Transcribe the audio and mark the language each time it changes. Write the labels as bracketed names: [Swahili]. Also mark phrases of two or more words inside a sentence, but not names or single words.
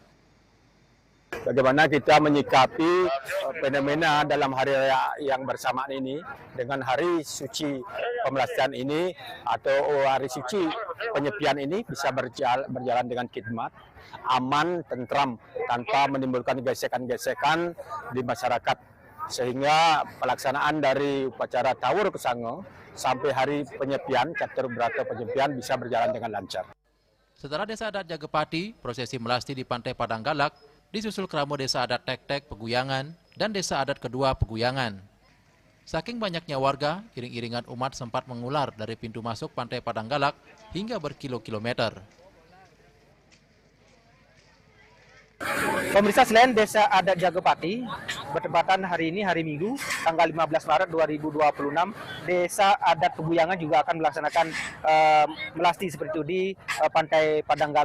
[Indonesian] Bagaimana kita menyikapi fenomena dalam hari raya yang bersamaan ini dengan hari suci pemelastian ini atau hari suci penyepian ini bisa berjalan dengan khidmat, aman, tentram, tanpa menimbulkan gesekan-gesekan di masyarakat. Sehingga pelaksanaan dari upacara Tawur Kesango sampai hari penyepian, Catur Berata Penyepian bisa berjalan dengan lancar. Setelah Desa Adat Jagapati, prosesi melasti di Pantai Padang Galak disusul keramo Desa Adat Tek-Tek Peguyangan dan Desa Adat Kedua Peguyangan. Saking banyaknya warga, iring-iringan umat sempat mengular dari pintu masuk Pantai Padang Galak hingga berkilo-kilometer. Pemirsa, selain Desa Adat Jagapati, bertepatan hari ini, hari Minggu, tanggal 15 Maret 2026, Desa Adat Peguyangan juga akan melaksanakan melasti seperti itu di Pantai Padang Galak.